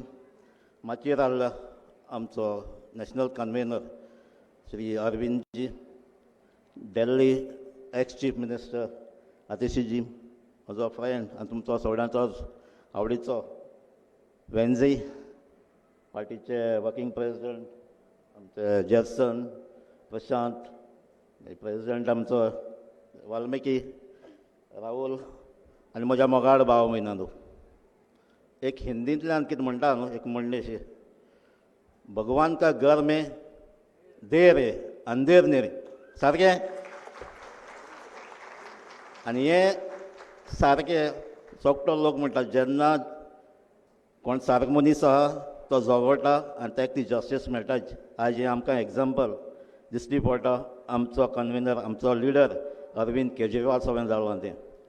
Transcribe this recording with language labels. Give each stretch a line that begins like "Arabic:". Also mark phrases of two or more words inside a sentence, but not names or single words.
Konkani: माचयेर आयला आमचो
English: national convener
Konkani: श्री अरविंदजी, दिल्ली
English: ex chief minister
Konkani: आतिशीजी, म्हजो फ्रेंड आनी तुमचो सगळ्यांचोच आवडीचो वेन्झी, पार्टीचे
English: working president
Konkani: आमचे जॅक्सन, प्रशांत, प्रेसिडेंट आमचो वाल्मिकी, राहुल आनी म्हज्या मोगाड भाव मिनानू. एक हिंदींतल्यान कितें म्हणटा न्हू, एक म्हणणेशी,
Hindi: भगवान का घर में देर है अंधेर नहीं रे. सारकें.
Konkani: आनी हें सारकें सोगटो लोक म्हणटा जेन्ना कोण सारको मनीस आहा तो झगडटा आनी ताका ती जस्टीस मेळटाच. आज हें आमकां एग्जाम्पल दिश्टी पडटा. आमचो कन्व्हेनर, आमचो लिडर अरविंद केजरीवाल सगळें जालो तें.